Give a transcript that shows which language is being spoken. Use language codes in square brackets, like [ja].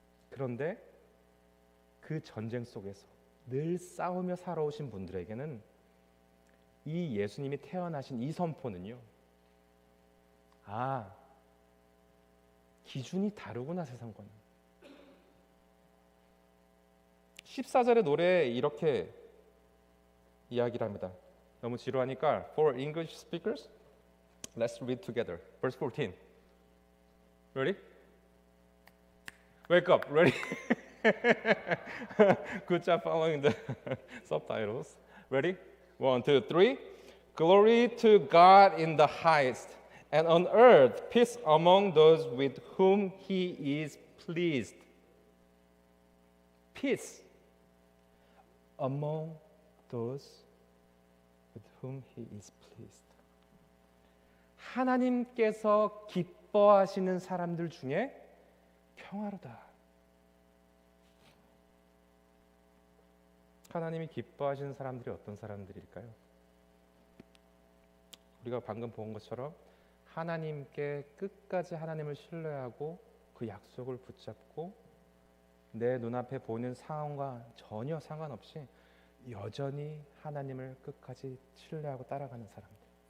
[ko] 그런데 그 전쟁 속에서 늘 싸우며 살아오신 분들에게는 이 예수님이 태어나신 이 선포는요, 아, 기준이 다르구나 세상과는. 14절의 노래에 이렇게 이야기를 합니다. 너무 지루하니까 [en] For English speakers, let's read together. Verse 14. Ready? Wake up. Ready? Good job following the subtitles. Ready? 1, 2, 3. Glory to God in the highest, and on earth peace among those with whom He is pleased. Peace among those with whom He is pleased. [ko] 하나님께서 기뻐하시는 사람들 중에 평화로다. 하나님이 기뻐하시는 사람들이 어떤 사람들일까요? 우리가 방금 본 것처럼 하나님께 끝까지 하나님을 신뢰하고 그 약속을 붙잡고 내 눈앞에 보이는 상황과 전혀 상관없이 여전히 하나님을 끝까지 신뢰하고 따라가는 사람들.